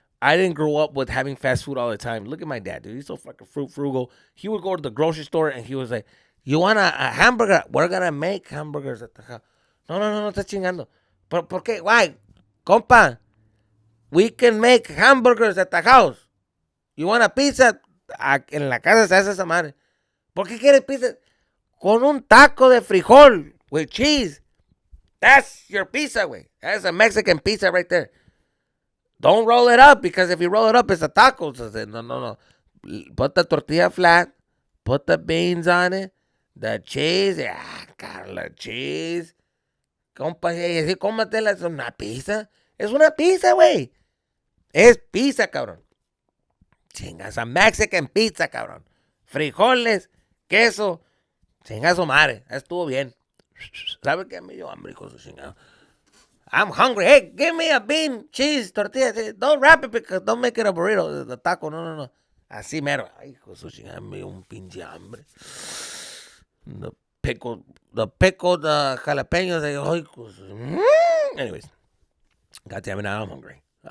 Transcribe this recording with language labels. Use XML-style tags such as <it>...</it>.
<en>I didn't grow up with having fast food all the time. Look at my dad, dude. He's so fucking frugal. He would go to the grocery store, and he was like, you want a hamburger? We're going to make hamburgers at the house.</en> <es>No, está chingando. ¿Por qué?</es> <en>Why? Compa, we can make hamburgers at the house. You want a pizza?</en> <es>En la casa se hace esa madre. ¿Por qué quieres pizza? Con un taco de frijol</es> <en>with cheese. That's your pizza, güey. That's a Mexican pizza right there. Don't roll it up, because if you roll it up, it's a taco. So no. Put the tortilla flat. Put the beans on it. The cheese. Carla, cheese.</en> <es>Compa, sí, cómatela, es una pizza. Es una pizza, güey. Es pizza, cabrón. Chingas,</es> <en>a Mexican pizza,</en> <es>cabrón. Frijoles, queso. Chingas su madre. Estuvo bien. ¿Sabes qué? Me dio hambre, hijo de su chingada.</es> <en>I'm hungry. Hey, give me a bean, cheese, tortilla. Don't wrap it because don't make it a burrito. The taco, no.</en> <es>Así mero. Ay, hijo de su chingada, me dio un pinche hambre.</es> <en>The pickled jalapenos. Ay, anyways, God damn it, now I'm hungry.</en>